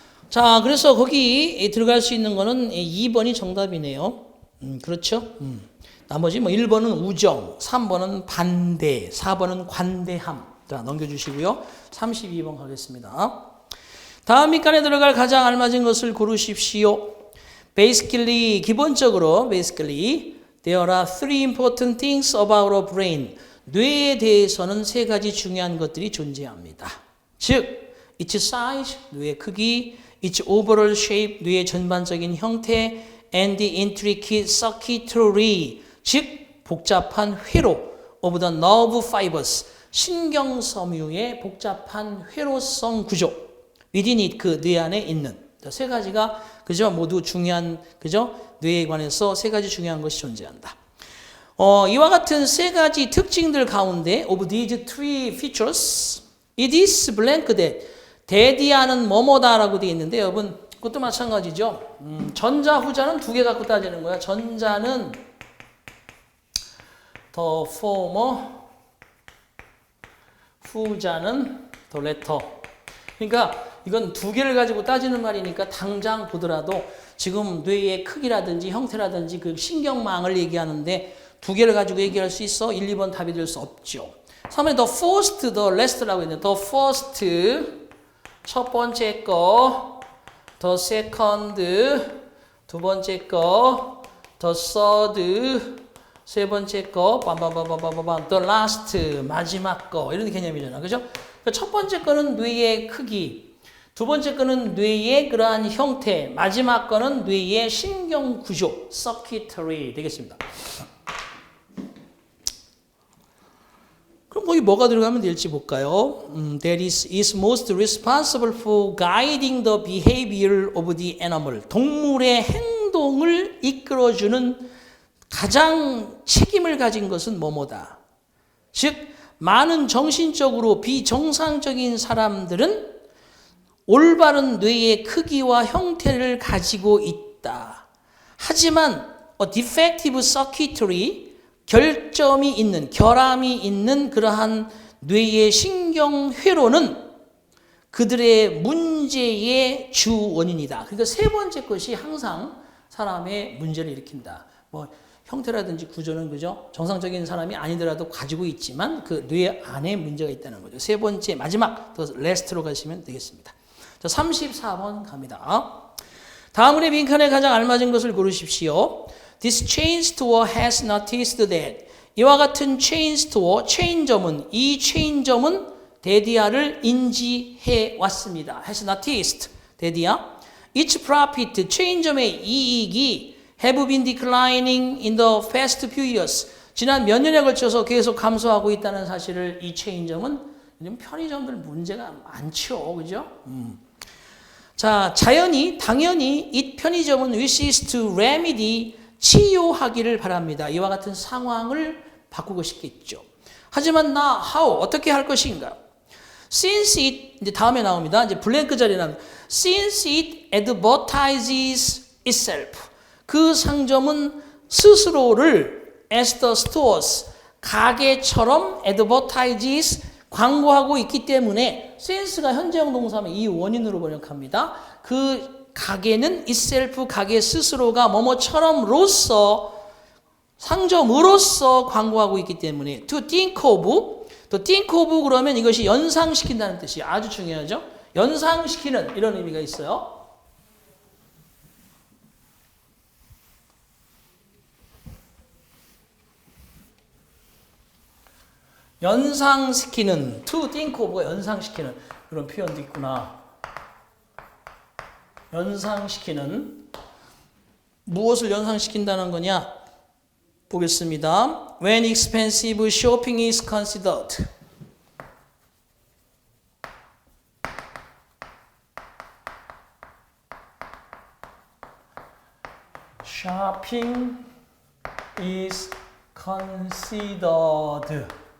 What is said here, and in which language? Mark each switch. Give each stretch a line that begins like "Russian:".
Korean: 자, 그래서 거기 들어갈 수 있는 거는 2번이 정답이네요. 그렇죠? 나머지 뭐 1번은 우정, 3번은 반대, 4번은 관대함. 자, 넘겨주시고요. 32번 가겠습니다. 다음 밑간에 들어갈 가장 알맞은 것을 고르십시오.
English: Basically,
Korean: 기본적으로,
English: there are three important things about our brain.
Korean: 뇌에 대해서는 세 가지 중요한 것들이 존재합니다. 즉,
English: its size,
Korean: 뇌의 크기,
English: its overall shape,
Korean: 뇌의 전반적인 형태,
English: and the intricate circuitry,
Korean: 즉 복잡한 회로
English: of the nerve fibers,
Korean: 신경섬유의 복잡한 회로성 구조,
English: within it,
Korean: 그 뇌 안에 있는 세 가지가 그죠? 모두 중요한 그죠? 뇌에 관해서 세 가지 중요한 것이 존재한다. 이와 같은 세 가지 특징들 가운데
English: of these three features, it is blank that
Korean: 대디아는 뭐뭐다라고 되어 있는데 여러분 그것도 마찬가지죠. 전자 후자는 두 개 갖고 따지는 거야. 전자는
English: the former,
Korean: 후자는
English: the latter.
Korean: 그러니까 이건 두 개를 가지고 따지는 말이니까 당장 보더라도 지금 뇌의 크기라든지 형태라든지 그 신경망을 얘기하는데 두 개를 가지고 얘기할 수 있어? 1, 2번 답이 될 수 없죠. 3번에
English: the first, the last
Korean: 라고 있는데 the first, 첫 번째 거,
English: the second,
Korean: 두 번째 거,
English: the third,
Korean: 세 번째 거, the last, 마지막 거 이런 개념이잖아. 그죠? 첫 번째 거는 뇌의 크기, 두 번째 거는 뇌의 그러한 형태, 마지막 거는 뇌의 신경 구조, circuitry 되겠습니다. 그럼 거기 뭐가 들어가면 될지 볼까요?
English: That is most responsible for guiding the behavior of the animal.
Korean: 동물의 행동을 이끌어주는 가장 책임을 가진 것은 뭐뭐다. 즉 많은 정신적으로 비정상적인 사람들은 올바른 뇌의 크기와 형태를 가지고 있다. 하지만
English: a defective circuitry,
Korean: 결점이 있는, 결함이 있는 그러한 뇌의 신경회로는 그들의 문제의 주 원인이다. 그러니까 세 번째 것이 항상 사람의 문제를 일으킨다. 뭐 형태라든지 구조는 그죠? 정상적인 사람이 아니더라도 가지고 있지만 그 뇌 안에 문제가 있다는 거죠. 세 번째 마지막 더 레스트로 가시면 되겠습니다. 자, 34번 갑니다. 다음의 빈칸에 가장 알맞은 것을 고르십시오.
English: This chain store has noticed that.
Korean: 이와 같은 체인 스토어, 체인점은 이 체인점은 데디아를 인지해 왔습니다.
English: has noticed. 데디아. Its profit,
Korean: 체인점의 이익이
English: have been declining in the past few years.
Korean: 지난 몇 년에 걸쳐서 계속 감소하고 있다는 사실을 이 체인점은 요즘 편의점들 문제가 많죠. 그죠? 자, 당연히 이 편의점은
English: wishes to remedy,
Korean: 치유하기를 바랍니다. 이와 같은 상황을 바꾸고 싶겠죠. 하지만 어떻게 할 것인가?
English: Since it,
Korean: 이제 다음에 나옵니다. 이제 블랭크 자리에 나옵니다.
English: Since it advertises itself.
Korean: 그 상점은 스스로를
English: as the stores,
Korean: 가게처럼
English: advertises,
Korean: 광고하고 있기 때문에 since가 현재형 동사면 이 원인으로 번역합니다. 그 가게는
English: itself,
Korean: 가게 스스로가 뭐뭐처럼로서 상점으로서 광고하고 있기 때문에
English: to think of
Korean: 그러면 이것이 연상시킨다는 뜻이 아주 중요하죠. 연상시키는 이런 의미가 있어요. 연상시키는,
English: to think of
Korean: 가 연상시키는 그런 표현도 있구나. 연상시키는, 무엇을 연상시킨다는 거냐? 보겠습니다.
English: When expensive shopping is considered. Shopping is considered.